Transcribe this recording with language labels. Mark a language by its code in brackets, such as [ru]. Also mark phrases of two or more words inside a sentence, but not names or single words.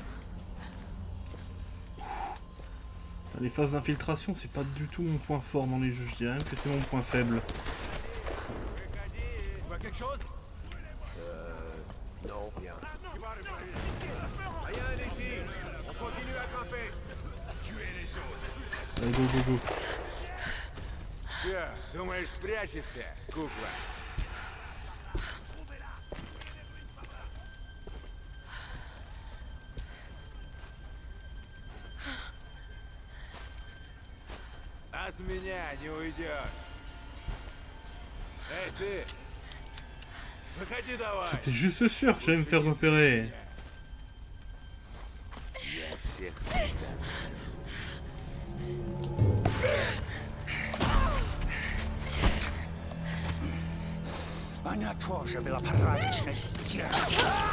[fr] Les phases d'infiltration, c'est pas du tout mon point fort dans les jeux, je dirais même que c'est mon point faible. Tu vois quelque chose? Non, rien. Rien ici. On continue à camper. Tuez les autres. Allez, [en] go, go, go. [ru] Че, думаешь, спрячешься, кукла? От меня не уйдешь. Эй, ты! Выходи давай! [fr] C'était juste sûr que j'allais me faire repérer. [ru] Я всех Она тоже была порядочной стервой.